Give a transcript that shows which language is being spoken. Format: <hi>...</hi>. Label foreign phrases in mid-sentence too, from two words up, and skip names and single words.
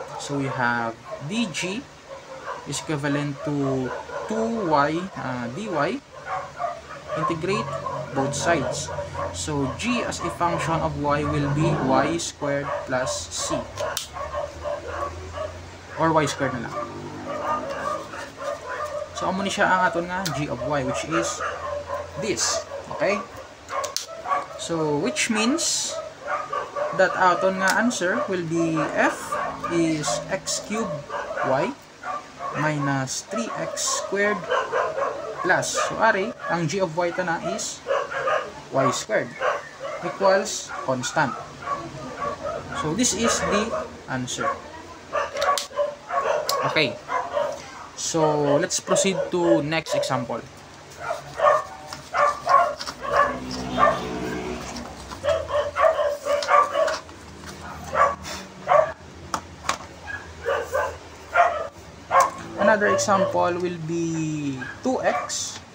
<en>So, we have dg is equivalent to 2y dy, integrate both sides. So, g as a function of y will be y squared plus c, or y squared</en> <hil>na lang. So, amo ni siya ang aton nga g of y,</hil> <en>which is this. Okay? So, which means that</en> <hil>aton nga</hil> <en>answer will be f is x cubed y minus 3x squared plus, so</en> <hil>ari, ang</hil> <en>g of y</en> <hil>ta na</hil> <en>is y squared equals constant. So, this is the answer. Okay. So, let's proceed to next example. Another example will be 2x</en>